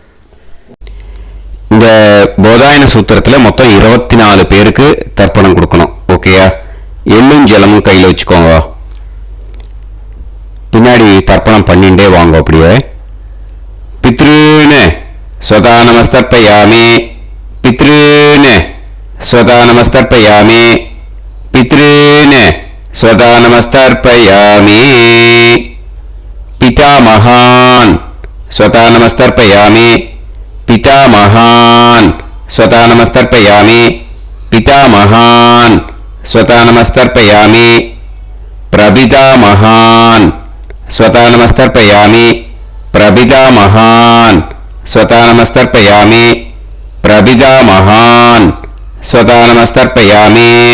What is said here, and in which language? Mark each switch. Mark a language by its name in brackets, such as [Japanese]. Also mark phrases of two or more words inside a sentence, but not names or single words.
[Tamil] இந்த போதாயன சூத்திரத்துல மொத்தம் 24 பேருக்கு தர்ப்பணம் கொடுக்கணும், ஓகேயா? எள்ளும் ஜலமும் கையில வச்சுக்கோங்க. பின்னாடி தர்ப்பணம் பண்ணிட்டே வாங்க. அப்படியே பித்ருன்னு [Sanskrit] स्वता नमस्तर्पयामि पितॄन् स्वता नमस्तर्पयामि पितॄन् स्वता नमस्तर्पयामि पितामहान् स्वता नमस्तर्पयामि पितामहान् स्वता नमस्तर्पयामि पितामहान् स्वता नमस्तर्पयामि प्रपितामहान् स्वता नमस्तर्पयामि प्रपितामहान् स्वता नमस्तर्पयामि प्रपितामहान् स्वता नमस्तर्पयामि